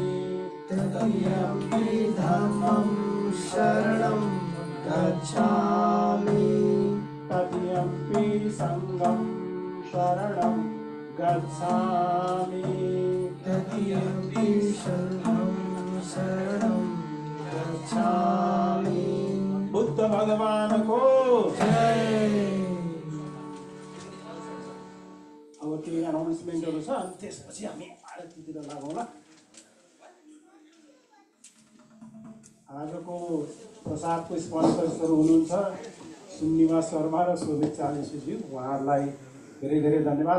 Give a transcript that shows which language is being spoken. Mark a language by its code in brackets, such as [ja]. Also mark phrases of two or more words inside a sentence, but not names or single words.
[pi] तृतीयम्पि धम्मं शरणं गच्छामि। तृतीयम्पि संघं शरणं गच्छामि। तृतीयम्पि संघं शरणं गच्छामि। [ne] बुद्ध भगवानको जय। अब केही एनाउन्समेन्टहरू छ, अनि त्यसपछि हामी आरतीतिर लागौँला। आजको प्रसादको स्पोन्सर्सहरू हुनुहुन्छ सुनिवास शर्मा र शोभित चालिसेज्यू, उहाँहरूलाई धेरै धेरै धन्यवाद।